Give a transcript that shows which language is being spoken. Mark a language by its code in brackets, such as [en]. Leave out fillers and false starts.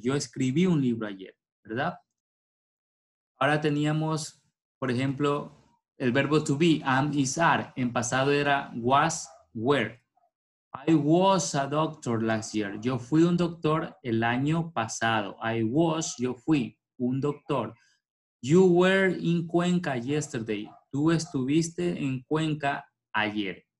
[es] Yo escribí un libro ayer, ¿verdad? Ahora teníamos, por ejemplo, el verbo to be, am, is, are. En pasado era [en] was, were. I was a doctor last year. [es] Yo fui un doctor el año pasado. [en] I was, [es] yo fui un doctor. [en] You were in Cuenca yesterday. [es] Tú estuviste en Cuenca ayer.